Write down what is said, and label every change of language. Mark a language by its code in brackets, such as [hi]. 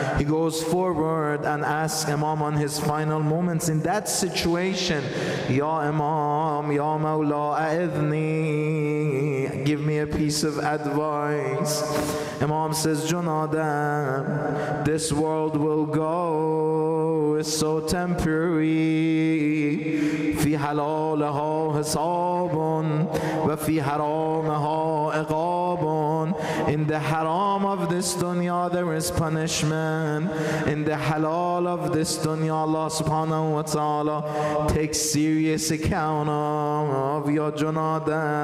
[en] He goes forward and asks Imam on his final moments in that situation, Ya Imam, Ya Mawla, a'idhni, give me a piece of advice. Imam says, Junada, this world will go, it's so temporary. [ar] في حلالها حساب وفي حرامها عقاب. [en] In the haram of this dunya there is punishment. In the halal of this dunya Allah subhanahu wa ta'ala takes serious account of your Junada.